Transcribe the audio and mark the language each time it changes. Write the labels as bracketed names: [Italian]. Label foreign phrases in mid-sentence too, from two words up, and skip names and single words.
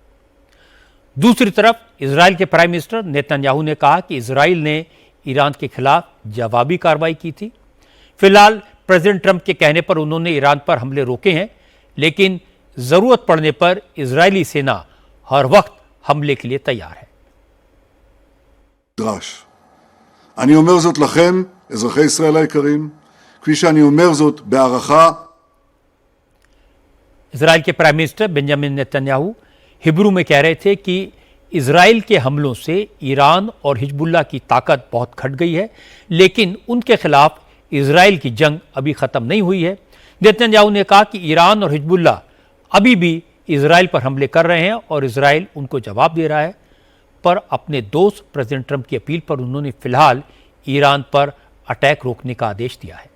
[Hindi] दूसरी तरफ इजराइल के [English] Prime Minister [Hindi] नेतन्याहू ने कहा कि इजराइल ने ईरान के खिलाफ जवाबी कार्रवाई की थी। फिलहाल प्रेसिडेंट ट्रंप के कहने पर उन्होंने ईरान पर हमले रोके हैं, लेकिन जरूरत पड़ने पर इजरायली सेना हर वक्त हमले के लिए तैयार है। [Hebrew] אני אומר זאת לכם, אזרחי ישראל היקרים, כפי שאני אומר זאת בהערכה. [Hindi] इजराइल के [English] Prime Minister [Hindi] बेंजामिन नेतन्याहू हिब्रू में कह रहे थे कि इजराइल के हमलों से ईरान और हिजबुल्लाह की ताकत बहुत घट गई है, लेकिन उनके खिलाफ इजराइल की जंग अभी खत्म नहीं हुई है। नेतन्याहू ने कहा कि ईरान और हिजबुल्लाह अभी भी इजराइल पर हमले कर रहे हैं और इजराइल उनको जवाब दे रहा है, पर अपने दोस्त प्रेसिडेंट ट्रंप की अपील पर उन्होंने फिलहाल ईरान पर अटैक रोकने का आदेश दिया है।